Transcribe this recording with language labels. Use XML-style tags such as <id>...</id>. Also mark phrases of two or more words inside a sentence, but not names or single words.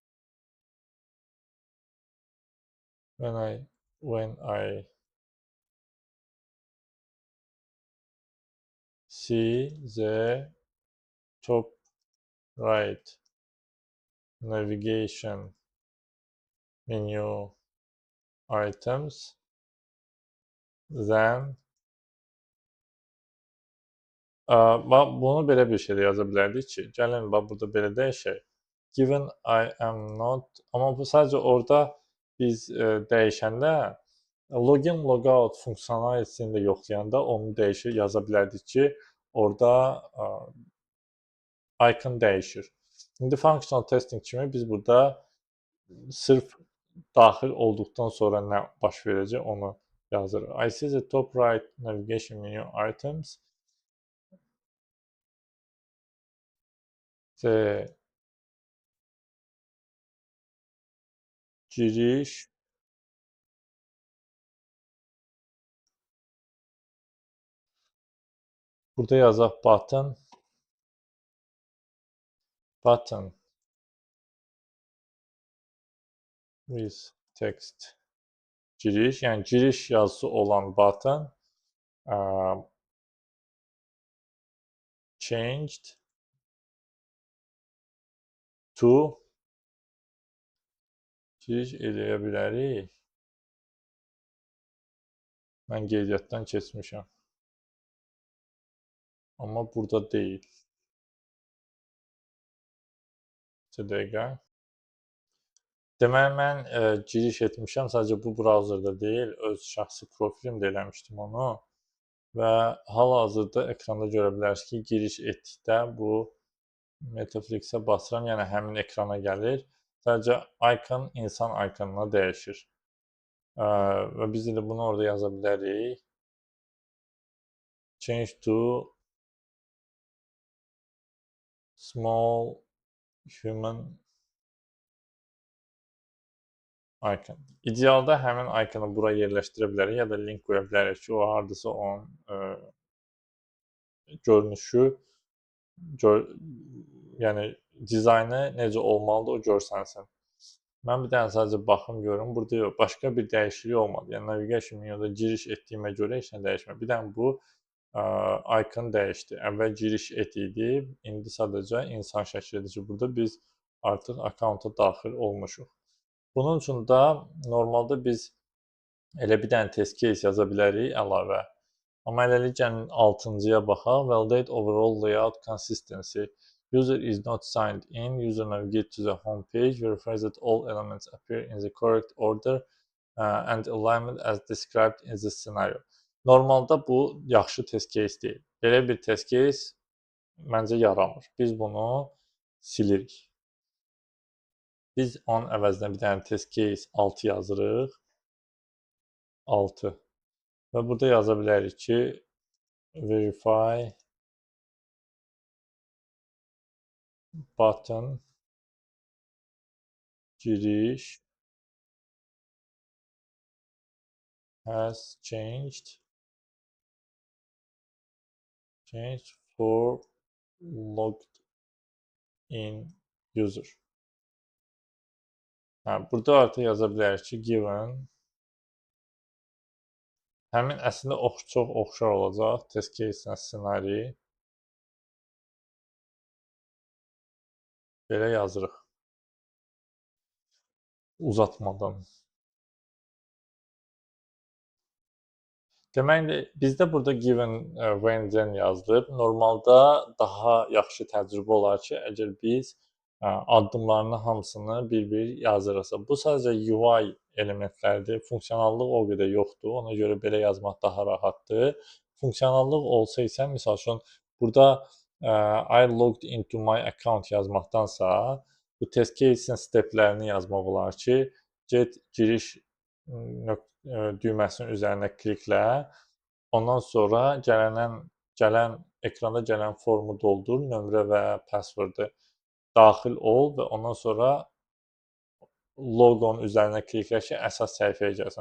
<en>When I see the top right navigation menu items, then</en> <az>bunu belə bir şey də yaza bilərdik ki, gəlin bax burada belə dəyişək.</az> <en>Given I am not,</en> <az>amma bu sadəcə orada biz dəyişəndə login logout funksiyonalitəsini də yoxlayanda onu dəyişir, yaza bilərdik ki, orada icon dəyişir. İndi</az> <en>functional testing</en> <az>kimi biz burada sırf daxil olduqdan sonra nə baş verəcək onu yazırıq.</az> <en>I see the top right navigation menu items.</en> <az>The giriş burada yazaq</az> <en>button with text</en> <az>giriş, yəni giriş yazısı olan</az> <en>button changed to</en> <az>giriş eləyə bilərik. Mən qeydiyyatdan keçmişəm. Amma burada deyil. Bir dəqiqə. Deməli, mən giriş etmişəm, sadəcə bu brauzerda deyil, öz şəxsi profilimdə eləmişdim onu və hal-hazırda ekranda görə bilərsiniz ki, giriş etdikdə bu Metaflix-ə basıram, yəni həmin ekrana gəlir. Sadəcə icon insan iconuna dəyişir və biz də bunu orada yaza bilərik.</az> <en>Change to small human icon.</en> <az>İdealda həmin iconu bura yerləşdirə bilərik ya da link qoya bilərik ki, o hardasa onun görünüşü, yəni dizaynı necə olmalıdır o görsənsin. Mən bir dənə sadəcə baxım görüm, burada yox, başqa bir dəyişiklik olmadı. Yəni navigation menyuda giriş etdiyimə görə heç nə dəyişmədi. Bir dənə bu icon dəyişdi. Əvvəl giriş et idi, indi sadəcə insan şəklidir ki, burada biz artıq account-a daxil olmuşuq. Bunun üçün də normalda biz elə bir dənə test case yaza bilərik əlavə. Amma hələlik gəlin 6-cıya baxaq.</az> <en>Validate overall layout consistency. User is not signed in. User navigate to the home page, verifies that all elements appear in the correct order and alignment as described in the scenario.</en> <az>Normalda bu yaxşı test case deyil. Belə bir test case məncə yaramır. Biz bunu silirik. Biz onun əvəzinə bir dənə test case 6 yazırıq. 6. Və burada yaza bilərik ki,</az> <en>verify button giriş has changed for logged in user.</en> <az>Burada artıq yaza bilərik ki, given həmin əslində çox oxşar olacaq test case-lə ssenari. Belə yazırıq. Uzatmadan. Deməli, bizdə burada given when-dən yazılıb. Normalda daha yaxşı təcrübə olar ki, əgər biz addımlarının hamısını bir-bir yazırıqsa. Bu sadəcə UI elementlərdir. Funksionallıq o qədər yoxdur. Ona görə belə yazmaq daha rahatdır. Funksionallıq olsa isə, misal üçün, burada</az> <en>I logged into my account</en> <az>yazmaqdansa, bu test case-in steplərini yazmaq olar ki, get giriş düyməsinin üzərinə kliklə, ondan sonra ekranda gələn formu doldur, nömrə və passwordu daxil ol və ondan sonra loqonun üzərinə kliklə ki, əsas səhifəyə gəlsən.</az>